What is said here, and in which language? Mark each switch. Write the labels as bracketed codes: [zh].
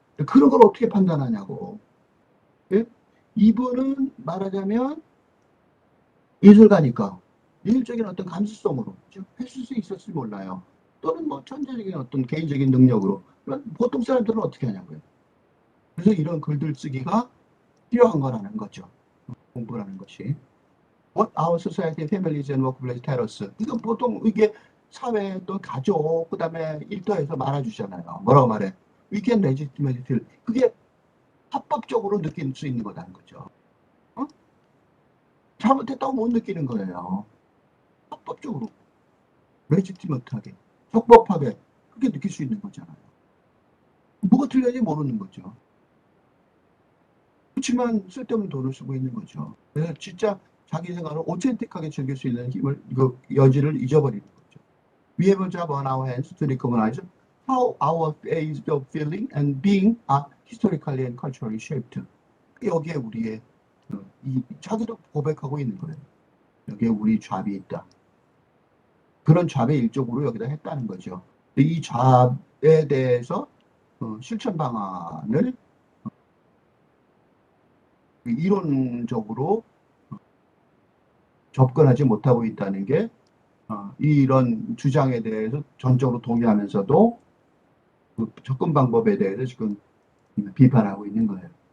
[ko] 그런 걸 어떻게 판단하냐고. 예? 이분은 말하자면 예술가니까 예술적인 어떤 감수성으로 했을 수 있었을지 몰라요. 또는 뭐 천재적인 어떤 개인적인 능력으로. 그럼 보통 사람들은 어떻게 하냐고요. 그래서 이런 글들 쓰기가 필요한 거라는 거죠. 공부라는 것이. [en] What our society, families and workplace tell us. [ko] 이건 보통 이게 사회 또 가족 그다음에 일터에서 말아주잖아요. 뭐라고 말해? [en] We can legitimate feel. [ko] 그게 합법적으로 느낄 수 있는 거다는 거죠. 어? 잘못했다고 못 느끼는 거예요. 합법적으로, 레지티머트하게, 적법하게 그렇게 느낄 수 있는 거잖아요. 뭐가 틀렸는지 모르는 거죠. 그렇지만 쓸데없는 돈을 쓰고 있는 거죠. 그래서 진짜 자기 생활을 오텐틱하게 즐길 수 있는 힘을, 이거 여지를 잊어버리는 거죠. [en] We have a job on our hands to recognize how our ways of feeling and being are historically and culturally shaped. [ko] 여기에 우리의 자기도 고백하고 있는 거예요. 여기에 우리 잡이 있다. 그런 잡의 일종으로 여기다 했다는 거죠. 이 잡에 대해서 실천 방안을 이론적으로 접근하지 못하고 있다는 게 이런 주장에 대해서 전적으로 동의하면서도 그 접근 방법에 대해서 지금 비판하고 있는 거예요.